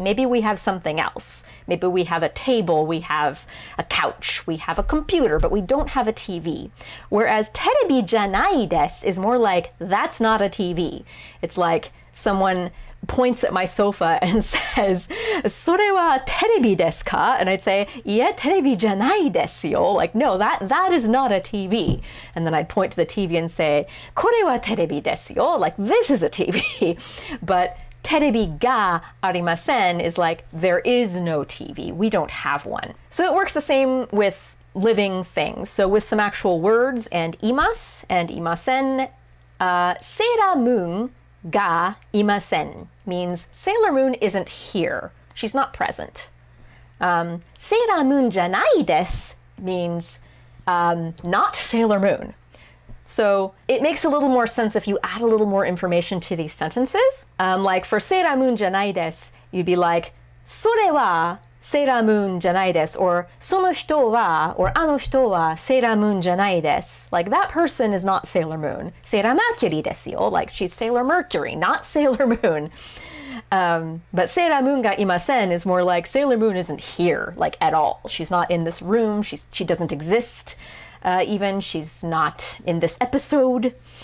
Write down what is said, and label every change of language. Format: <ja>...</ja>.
<en>Maybe we have something else. Maybe we have a table, we have a couch, we have a computer, but we don't have a TV. Whereas</en> <ja>terebi janai desu</ja> <en>is more like, that's not a TV. It's like someone points at my sofa and says,</en> <ja>それはテレビですか?</ja> <en>And I'd say,</en> <ja>いや、テレビじゃないですよ.</ja> <en>Like, no, that is not a TV. And then I'd point to the TV and say,</en> <ja>これはテレビですよ.</ja> <en>Like, this is a TV. But</en> <ja>テレビがありません</ja> <en>is like, there is no TV. We don't have one. So it works the same with living things. So with some actual words and imas and imasen,</en> <ja>セーラームーンがいません</ja> <en>means Sailor Moon isn't here. She's not present.</en> <ja>セーラームーンじゃないです</ja> <en>means not Sailor Moon. So it makes a little more sense if you add a little more information to these sentences. Like for</en> <ja>セーラームーンじゃないです</ja> <en>you'd be like</en> <ja>それはセーラームーンじゃないです</ja> <en>or</en> <ja>その人は</ja> <en>or</en> <ja>あの人はセーラームーンじゃないです</ja> <en>like that person is not Sailor Moon</en> <ja>セーラーマーキュリーですよ</ja> <en>like she's Sailor Mercury not Sailor Moon but</en> <ja>セーラームーンがいません</ja> <en>is more like Sailor Moon isn't here like at all she's not in this room she doesn't exist even she's not in this episode.</en>